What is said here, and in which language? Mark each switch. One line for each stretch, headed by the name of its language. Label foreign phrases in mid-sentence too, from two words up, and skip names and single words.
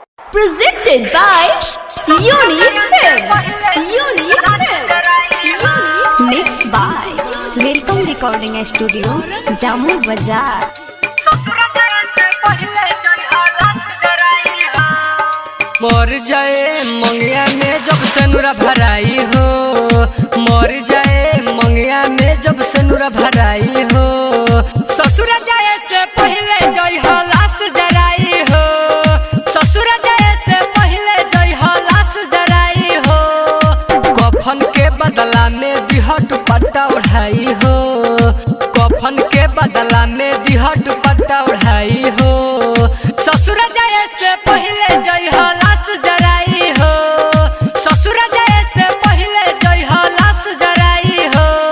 English: Presented by Unique Films. Unique Films. Mixed by Welcome Recording Studio, Jammu Bazaar.
Bhojpuri: मर जाए मंगिया में जब से नूरा भराई हो, मर जाए मंगिया में जब से नूरा भराई हो, ससुर जाए से पहले जय हो लाश जराई हो, ससुर जाए से पहले जय हो लाश जराई हो, कफन के बदला में दिहट पट्टा उड़ाई हो, कफन के बदला में दिहट पट्टा उड़ाई हो, ससुर जाए से पहले जय हो लाश जराई हो, ससुर जाए से पहले जय हो लाश जराई हो,